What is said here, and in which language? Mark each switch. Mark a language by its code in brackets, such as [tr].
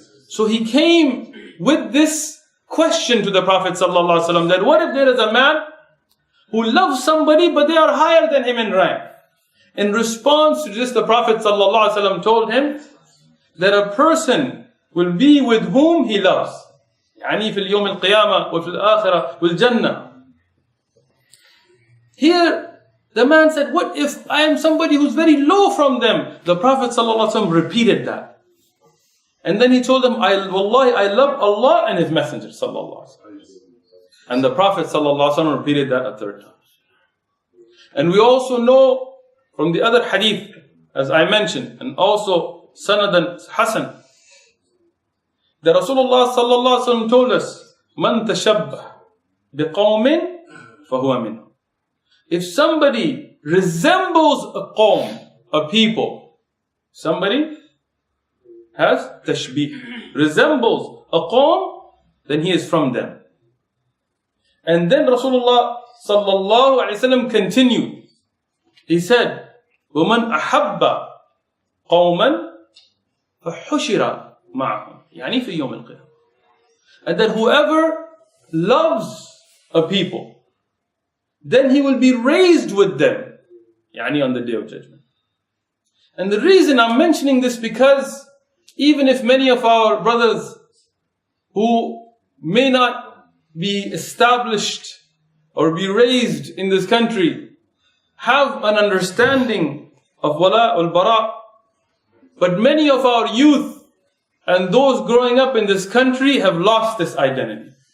[en] So he came with this question to the Prophet sallallahu alaihi wasallam that what if there is a man who loves somebody but they are higher than him in rank? In response to this, the Prophet sallallahu alaihi wasallam told him that a person will be with whom he loves. [ar] يعني في اليوم القيامة وفي الآخرة والجنة. [en] Here, the man said, what if I am somebody who's very low from them? The Prophet ﷺ repeated that. And then he told them, Wallahi, I love Allah and His Messenger ﷺ. And the Prophet ﷺ repeated that a third time. And we also know from the other hadith, as I mentioned, and also Sanadan Hasan, that Rasulullah ﷺ told us, [ar] Man tashabbah biqawmin فهو منهم. [en] If somebody resembles a qawm, a people, somebody has tashbih, resembles a qawm, then he is from them. And then Rasulullah sallallahu alayhi wa sallam continued. He said, [ar] وَمَنْ أَحَبَّ قَوْمًا فَحُشِرَ مَعَهُمْ يعني في يوم القيامة. [en] And that whoever loves a people, then he will be raised with them يعني on the day of judgment. And the reason I'm mentioning this, because even if many of our brothers who may not be established or be raised in this country have an understanding of wala ul bara, but many of our youth and those growing up in this country have lost this identity.